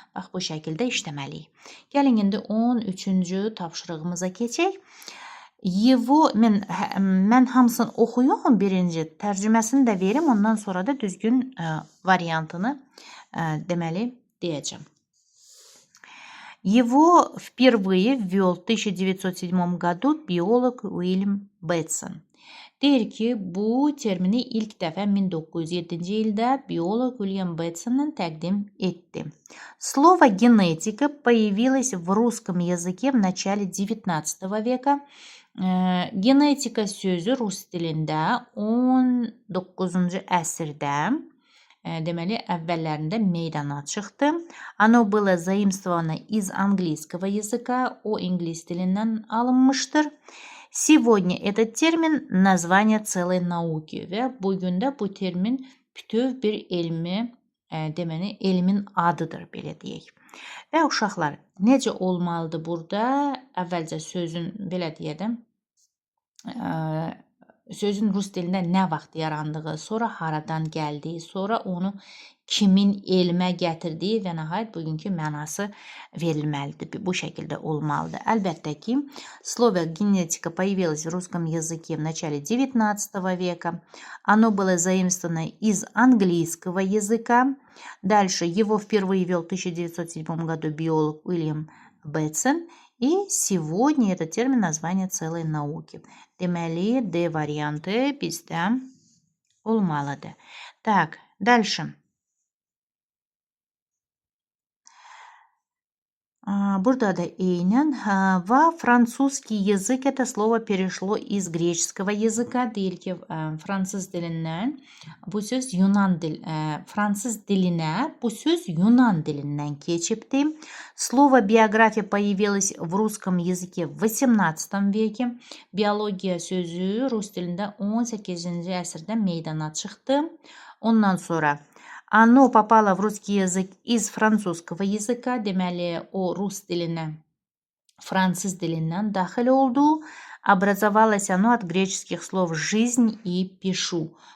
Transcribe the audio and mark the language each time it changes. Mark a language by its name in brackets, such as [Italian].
[Azerbaijani] Bax, bu şəkildə işləməliyik. Gəlin indi 13-cü tapşırığımıza keçək. Mən hamısını oxuyum, birinci tərcüməsini də verim, ondan sonra da düzgün variantını deməli deyəcəm. [Russian] Его впервые ввел в 1907 году biolog William Bateson. [Azerbaijani] Deyir ki, bu termini ilk dəfə 1907-ci ildə biolog William Bateson təqdim etdi. [Russian] Слово генетика появилось в русском языке в начале 19 века. [Azerbaijani] Genetika sözü rus dilində 19-cu əsrdə deməli əvvəllərində meydana çıxdı. [Russian] Оно было заимствовано из английского языка, [Azerbaijani] o ingilis dilindən alınmışdır. [Russian] Сегодня этот термин название целой науки [Azerbaijani] və bugün də bu termin bütöv bir deməli elmin adıdır, belə deyək. Və uşaqlar, necə olmalıdır burada? Əvvəlcə sözün, belə deyədim, sözün rus dilində nə vaxt yarandığı, sonra haradan gəldiyi, sonra onu kimin elmə gətirdiyi və nəhayət bugünkü mənası verilməlidir. Bu şəkildə olmalıdır. Əlbəttə ki, [Russian] слово генетика появилось в русском языке в начале 19 века. Оно было заимствовано из английского языка. Дальше его впервые ввел в 1907 году биолог Уильям Бэтсон. И сегодня этот термин название целой науки. [Azerbaijani] Deməli, D variantı bizdə olmalıdır. [Russian] Так, дальше. [Azerbaijani] Burada da eynən [Russian] во французский язык это слово перешло из греческого языка. [Azerbaijani] Deyir ki, fransız dilindən bu söz fransız dilinə bu söz Yunan dilindən keçibdi. [Russian] Слово биография появилось в русском языке в 18 веке. [Azerbaijani] Biologiya sözü rus dilində 18-ci əsrdə meydana çıxdı. Ondan sonra [Russian] Оно попало в русский язык из французского языка. [Azerbaijani] Deməli, o rus dilinə fransız dilindən daxil oldu. [Russian] Образовалось оно от греческих слов жизнь и пишу.